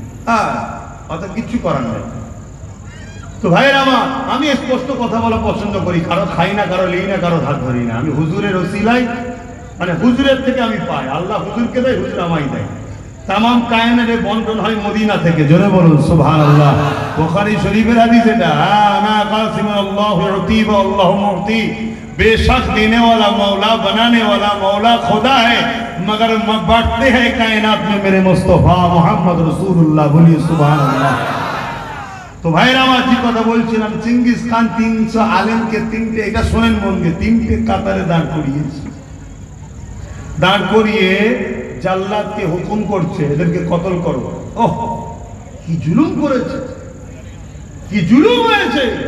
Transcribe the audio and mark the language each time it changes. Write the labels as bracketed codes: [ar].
[bn] হ্যাঁ, অত কিচ্ছু করার নেই। তো ভাইয়ের আমার, আমি স্পষ্ট কথা বলা পছন্দ করি, কারো খাই না, কারো লিই না, কারো ধার ধরি না। আমি হুজুরের ওসিলাই, মানে হুজুরের থেকে আমি পাই, আল্লাহ হুজুরকে দেয়, হুজুর আমায় দেয়। তামাম কায়নাতে বন্টন হয় মদিনা থেকে। জোরে বলুন সুবহানাল্লাহ। বুখারী শরীফের হাদিস এটা, [ar] আনা কাসিমুল্লাহু ইউতি ওয়া আল্লাহু মুতি। [hi] बेशक देने वाला मौला, बनाने वाला मौला खुदा है, मगर बांटते हैं कायनात में मेरे मुस्तफा मोहम्मद रसूलुल्लाह। बोलिए सुभान अल्लाह। तो भाई [bn] আমার যে কথা বলছিলাম, চিঙ্গিস খান 300 আলেমকে তিনটে, এটা শোনেন মনকে, তিনটে কাতারে দাঁড় করিয়েছে। দাঁড় করিয়ে জাল্লাদকে হুকুম করছে, এদেরকে কতল করো। ওহ, কি জুলুম করেছে, কি জুলুম হয়েছে।